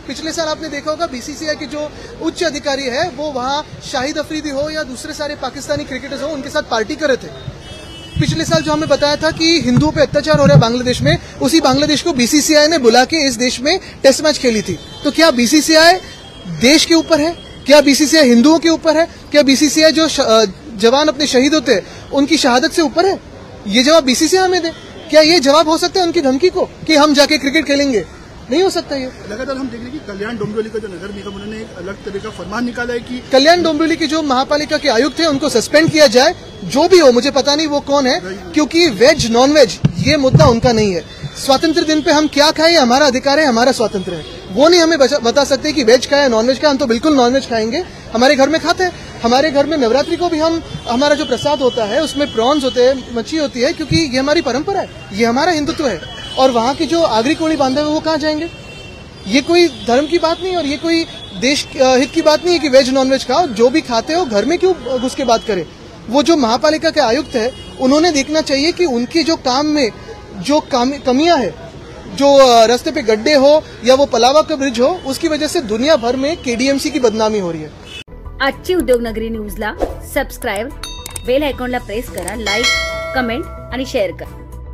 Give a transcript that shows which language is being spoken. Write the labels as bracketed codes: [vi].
[hi] पिछले साल आपने देखा होगा BCCI के जो उच्च अधिकारी है वो वहां शाहिद अफरीदी हो या दूसरे सारे पाकिस्तानी क्रिकेटर्स हो, उनके साथ पार्टी कर रहे थे. पिछले साल जो हमें बताया था कि हिंदुओं पे अत्याचार हो रहा है बांग्लादेश में, उसी बांग्लादेश को BCCI ने बुला के इस देश में टेस्ट मैच खेली थी. तो क्या BCCI देश के ऊपर है? क्या BCCI हिंदुओं के ऊपर है? क्या BCCI जो जवान अपने शहीद होते हैं उनकी शहादत से ऊपर है? ये जवाब BCCI हमें दे. क्या ये जवाब हो सकता है उनकी धमकी को कि हम जाके क्रिकेट खेलेंगे? नहीं हो सकता. ये लगातार हम देख रहे हैं कि कल्याण डोंबिवली का जो नगर निगम, उन्होंने एक अलग तरह का फरमान निकाला है कि कल्याण डोंबिवली के जो महापालिका के आयुक्त हैं उनको सस्पेंड किया जाए. जो भी हो, मुझे पता नहीं वो कौन है, क्योंकि वेज नॉन वेज ये मुद्दा उनका नहीं है. स्वतंत्र दिन पे हम क्या खाएं, हमारा अधिकार है, हमारा स्वातंत्र है. वो नहीं हमें बता सकते कि वेज खाए नॉन वेज खाए. हम तो बिल्कुल नॉन वेज खाएंगे, हमारे घर में खाते हैं. हमारे घर में नवरात्रि को भी हमारा जो प्रसाद होता है उसमें प्रॉन्स होते हैं, मच्छी होती है, क्योंकि ये हमारी परंपरा है, ये हमारा हिंदुत्व है. और वहाँ की जो आगरी कोड़ी बांधे हुए वो कहाँ जाएंगे? ये कोई धर्म की बात नहीं और ये कोई देश हित की बात नहीं है कि वेज नॉन वेज खाओ. जो भी खाते हो घर में क्यों घुस के बात करें. वो जो महापालिका के आयुक्त है उन्होंने देखना चाहिए कि उनके जो काम में जो कमियां है, जो रास्ते पे गड्ढे हो या वो पलावा का ब्रिज हो, उसकी वजह से दुनिया भर में KDMC की बदनामी हो रही है. [mr] आजची उद्योगनगरी न्यूजला सबस्क्राईब, बेल आयकॉनला प्रेस करा, लाईक, कमेंट आणि शेअर करा.